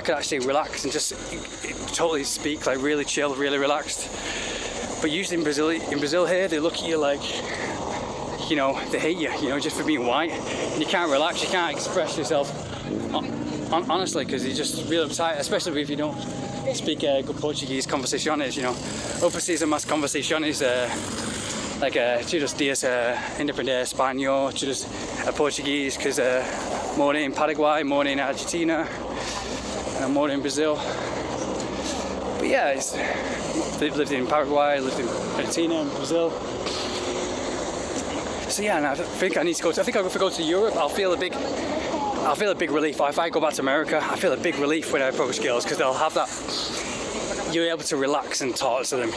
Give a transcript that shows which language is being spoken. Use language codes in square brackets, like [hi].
[en] I could actually relax and just totally speak like really chill, really relaxed. But usually in Brazil here, they look at you like, you know, they hate you, you know, just for being white, and you can't relax, you can't express yourself honestly, because you're just real uptight, especially if you don't speak good Portuguese. Conversações, you know, [pt] eu preciso mais conversações, [en] like [pt] todos os dias aprender espanhol, todos [en] Portuguese, because more in Paraguay, more in Argentina, and more in Brazil. But yeah, lived in Paraguay, lived in Argentina and Brazil. So yeah, and I think I need to go to, if I go to Europe, I'll feel a big relief. If I go back to America, I feel a big relief when I approach girls, because they'll have that, you're able to relax and talk to them.